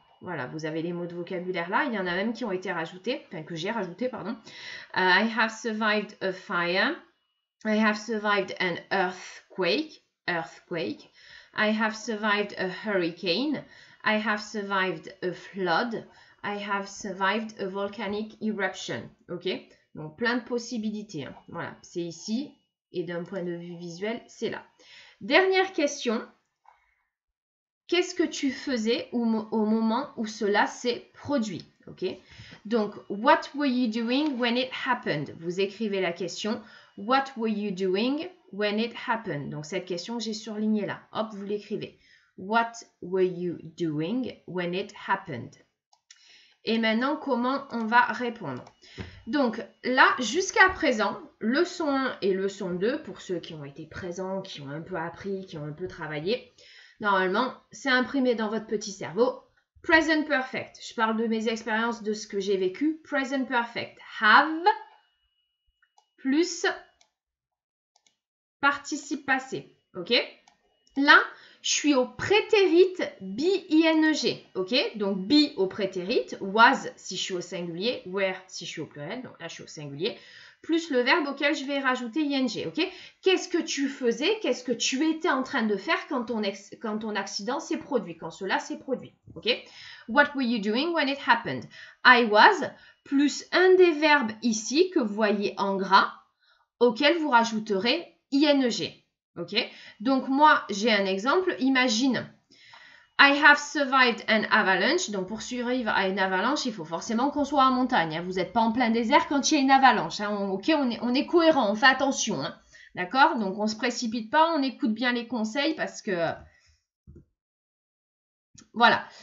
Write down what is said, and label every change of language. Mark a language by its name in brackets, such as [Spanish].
[French] Voilà, vous avez les mots de vocabulaire là. Il y en a même qui ont été rajoutés, enfin que j'ai rajouté, pardon. [English] I have survived a fire. I have survived an earthquake. I have survived a hurricane. I have survived a flood. I have survived a volcanic eruption. Ok? [French] Donc, plein de possibilités. Hein. Voilà, c'est ici. Et d'un point de vue visuel, c'est là. Dernière question. Qu'est-ce que tu faisais au moment où cela s'est produit? Ok? [English] Donc, what were you doing when it happened? [French] Vous écrivez la question. [English] What were you doing when it happened? [French] Donc, cette question que j'ai surlignée là. Hop, vous l'écrivez. [English] What were you doing when it happened? [French] Et maintenant, comment on va répondre? Donc là, jusqu'à présent, leçon 1 et leçon 2, pour ceux qui ont été présents, qui ont un peu appris, qui ont un peu travaillé, normalement, c'est imprimé dans votre petit cerveau. Present perfect. Je parle de mes expériences, de ce que j'ai vécu. Present perfect. Have plus participe passé. OK? Là, je suis au prétérit be-ing, ok? Donc, be au prétérit, was si je suis au singulier, were si je suis au pluriel, donc là je suis au singulier, plus le verbe auquel je vais rajouter ing, ok? Qu'est-ce que tu faisais, qu'est-ce que tu étais en train de faire quand ton accident s'est produit, quand cela s'est produit, ok? [English] What were you doing when it happened? I was, [French] plus un des verbes ici que vous voyez en gras, auquel vous rajouterez ing. Ok, donc moi j'ai un exemple. [English] Imagine, I have survived an avalanche. [French] Donc pour survivre à une avalanche, il faut forcément qu'on soit en montagne. Hein. Vous n'êtes pas en plein désert quand il y a une avalanche. Hein. Ok, on est cohérent, on fait attention. Hein. D'accord? Donc on ne se précipite pas, on écoute bien les conseils parce que voilà.